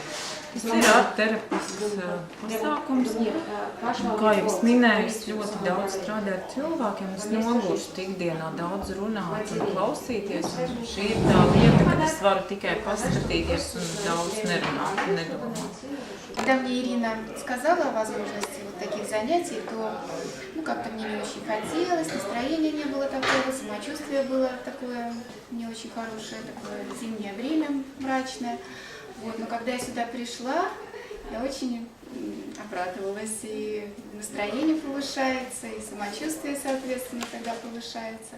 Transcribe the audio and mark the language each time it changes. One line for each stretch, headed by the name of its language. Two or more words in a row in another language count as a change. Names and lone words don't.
Latvian: Tas ir artterapisks pasākums. Kā jau es minēju, es ļoti daudz strādāju ar cilvēkiem. Es nogurstu ikdienā daudz runāt un klausīties. Un šī ir tā vieta, kad es varu tikai paskatīties un daudz nerunāt un nedomāt.
Russian: Когда мне Ирина сказала о возможности вот таких занятий, то как-то мне не очень хотелось, настроения не было такого, самочувствие было такое не очень хорошее, такое зимнее время мрачное. Вот, но когда я сюда пришла, я очень обрадовалась, и настроение повышается, и самочувствие, соответственно, тогда повышается.